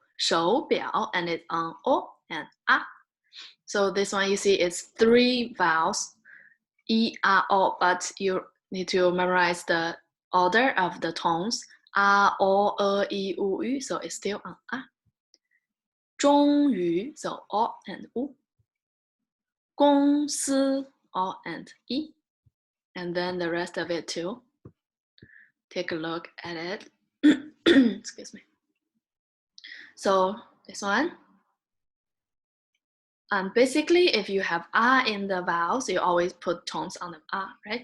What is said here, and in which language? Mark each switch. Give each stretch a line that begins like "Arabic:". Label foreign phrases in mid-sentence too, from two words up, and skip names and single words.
Chinese: 手表,
English: and it's on o and a. So this one you see it's three vowels, e, a, o, but you need to memorize the order of the tones. A, o, i, u, ü, so it's still on a.
Chinese: 终于,
English: so o and u.
Chinese: 公司,
English: o and e. And then the rest of it too. Take a look at it. Excuse me. So this one. Basically, if you have a in the vowels, you always put tones on the a, right?